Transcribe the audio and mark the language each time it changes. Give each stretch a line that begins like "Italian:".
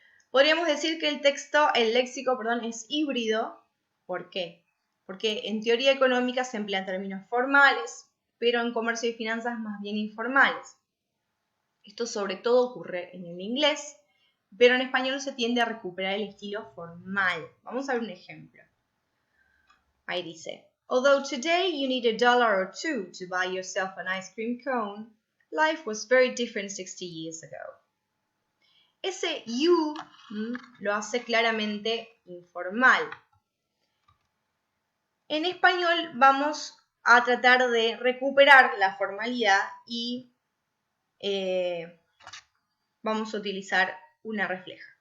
Spanish: Podríamos decir que el léxico, es híbrido. ¿Por qué? Porque en teoría económica se emplean términos formales, pero en comercio y finanzas más bien informales. Esto sobre todo ocurre en el inglés, pero en español se tiende a recuperar el estilo formal. Vamos a ver un ejemplo.
English: Ahí dice, although today you need $1 or $2 to buy yourself an ice cream cone, life was very different 60 years ago.
Spanish: Ese you lo hace claramente informal. En español vamos a tratar de recuperar la formalidad y vamos a utilizar una refleja.